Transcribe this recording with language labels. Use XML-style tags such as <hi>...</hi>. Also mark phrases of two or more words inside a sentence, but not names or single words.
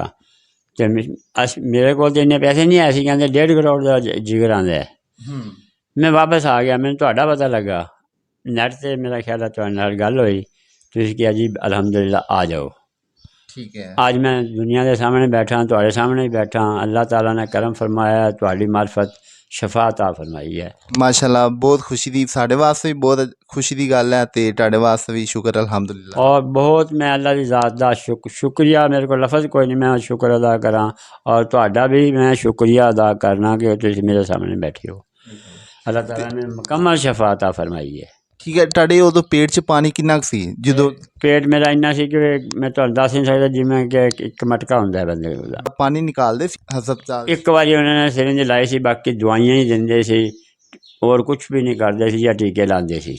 <pa>ਅਤੇ ਮੇਰੇ ਕੋਲ ਤਾਂ ਇੰਨੇ ਪੈਸੇ ਨਹੀਂ ਆਏ ਸੀ, ਕਹਿੰਦੇ 1.5 ਕਰੋੜ ਦਾ ਜਿਗਰ ਆਉਂਦਾ। ਮੈਂ ਵਾਪਸ ਆ ਗਿਆ, ਮੈਨੂੰ ਤੁਹਾਡਾ ਪਤਾ ਲੱਗਾ ਨੈੱਟ 'ਤੇ, ਮੇਰਾ ਖਿਆਲ ਹੈ ਤੁਹਾਡੇ ਨਾਲ ਗੱਲ ਹੋਈ, ਤੁਸੀਂ ਕਿਹਾ ਜੀ ਅਲਹਮਦੁਲਿਲਾ ਆ ਜਾਓ। ਠੀਕ ਹੈ। ਅੱਜ ਮੈਂ ਦੁਨੀਆ ਦੇ ਸਾਹਮਣੇ ਬੈਠਾ, ਤੁਹਾਡੇ ਸਾਹਮਣੇ ਹੀ ਬੈਠਾ।</pa> <ur>اللہ تعالیٰ نے کرم فرمایا,</ur> <pa>ਤੁਹਾਡੀ ਮਾਰਫਤ ਸ਼ਫਾ عطا ਫਰਮਾਈ ਹੈ। ਮਾਸ਼ਾਅੱਲਾ, ਬਹੁਤ ਖੁਸ਼ੀ ਦੀ, ਸਾਡੇ ਵਾਸਤੇ ਵੀ ਬਹੁਤ ਖੁਸ਼ੀ ਦੀ ਗੱਲ ਹੈ, ਅਤੇ ਤੁਹਾਡੇ ਵਾਸਤੇ ਵੀ ਸ਼ੁਕਰ ਅਲਹਮਦੁਲਿਲਾ। اور بہت میں اللہ کی ذات دا شکریہ، میرے کو لفظ کوئی نہیں میں شکر ادا کراں، اور ਤੁਹਾਡਾ بھی میں شکریہ ادا کرنا کہ ਤੁਸੀਂ ਮੇਰੇ ਸਾਹਮਣੇ ਬੈਠੇ ਹੋ۔</pa> <ur>اللہ تعالیٰ نے مکمل شفا عطا فرمائی ہے۔</ur> <pa>ਠੀਕ ਹੈ। ਤੁਹਾਡੇ ਉਦੋਂ ਪੇਟ 'ਚ ਪਾਣੀ ਕਿੰਨਾ ਕੁ ਸੀ ਜਦੋਂ? ਪੇਟ ਮੇਰਾ ਇੰਨਾ ਸੀ ਕਿ ਮੈਂ ਤੁਹਾਨੂੰ ਦੱਸ ਨਹੀਂ ਸਕਦਾ, ਜਿਵੇਂ ਕਿ ਇੱਕ ਮਟਕਾ ਹੁੰਦਾ ਬੰਦੇ ਦਾ। ਪਾਣੀ ਨਿਕਾਲਦੇ ਸੀ ਹਸਪਤਾਲ? ਇੱਕ ਵਾਰੀ ਉਹਨਾਂ ਨੇ ਸਿਰਿੰਜ ਲਾਈ ਸੀ, ਬਾਕੀ ਦਵਾਈਆਂ ਹੀ ਦਿੰਦੇ ਸੀ, ਹੋਰ ਕੁਛ ਵੀ ਨਹੀਂ ਕਰਦੇ ਸੀ ਜਾਂ ਟੀਕੇ ਲਾਉਂਦੇ ਸੀ।</pa>